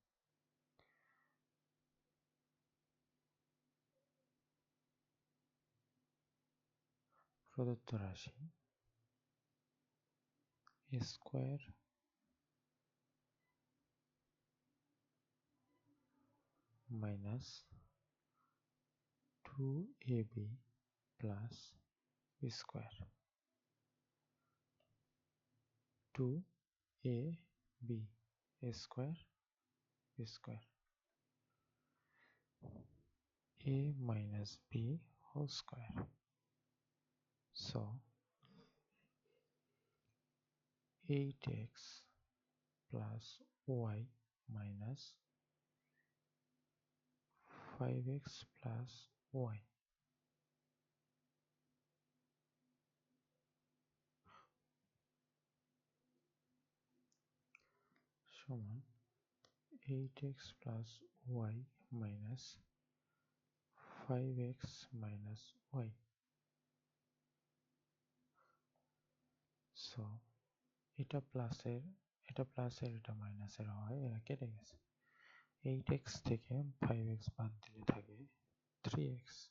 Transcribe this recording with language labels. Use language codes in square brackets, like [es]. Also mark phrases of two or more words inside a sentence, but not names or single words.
[bn] প্রদত্ত রাশি [en] a square minus 2ab plus b square, 2ab a square b square, a minus b whole square. So 8x plus y minus 5x plus y সমান 8x plus y minus 5x minus y. [bn] So এটা প্লাসের এটা মাইনাসের হয়, এরা কেটে গেছে। 8x থেকে 5x বাদ দিলে থাকে 3x,